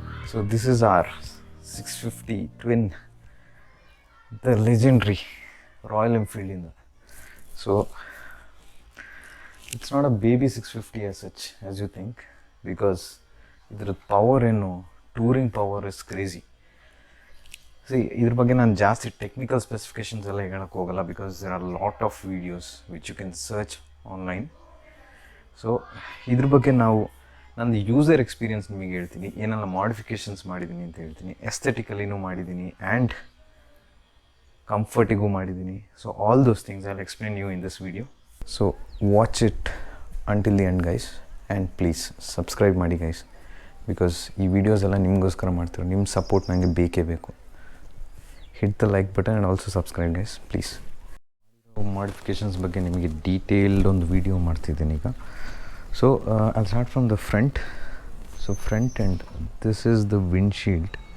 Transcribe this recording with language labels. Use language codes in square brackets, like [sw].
[en] So this is our 650 twin, the legendary Royal Enfield in that. So it's not a baby 650 as such as you think, because the power touring power is crazy. See, [kn] ಇದ್ರ ಬಗ್ಗೆ ನಾನು ಜಾಸ್ತಿ technical specifications ಎಲ್ಲ ಹೇಳಕ್ಕೆ ಹೋಗಲ್ಲ, [en] Because there are lot of videos which you can search online. [kn] So ಇದ್ರ ಬಗ್ಗೆ ನಂದು ಯೂಸರ್ ಎಕ್ಸ್ಪೀರಿಯನ್ಸ್ ನಿಮಗೆ ಹೇಳ್ತೀನಿ, ಏನೆಲ್ಲ ಮಾಡಿಫಿಕೇಷನ್ಸ್ ಮಾಡಿದ್ದೀನಿ ಅಂತ ಹೇಳ್ತೀನಿ, ಎಸ್ಥೆಟಿಕಲಿನೂ ಮಾಡಿದ್ದೀನಿ ಆ್ಯಂಡ್ ಕಂಫರ್ಟಿಗೂ ಮಾಡಿದ್ದೀನಿ. [en] So all those things I will explain you in this video. So watch it until the end guys, and please [kn] subscribe ಮಾಡಿ ಗೈಸ್, ಬಿಕಾಸ್ ಈ ವಿಡಿಯೋಸ್ ಎಲ್ಲ ನಿಮಗೋಸ್ಕರ ಮಾಡ್ತಿರೋ, ನಿಮ್ಮ ಸಪೋರ್ಟ್ ನನಗೆ ಬೇಕೇ ಬೇಕು. [en] Hit the like button and also subscribe guys please. [kn] Modifications ಬಗ್ಗೆ ನಿಮಗೆ ಡೀಟೇಲ್ಡ್ ಒಂದು ವಿಡಿಯೋ ಮಾಡ್ತಿದ್ದೀನಿ ಈಗ. [en] So I'll start from the front. So front end, this is the windshield.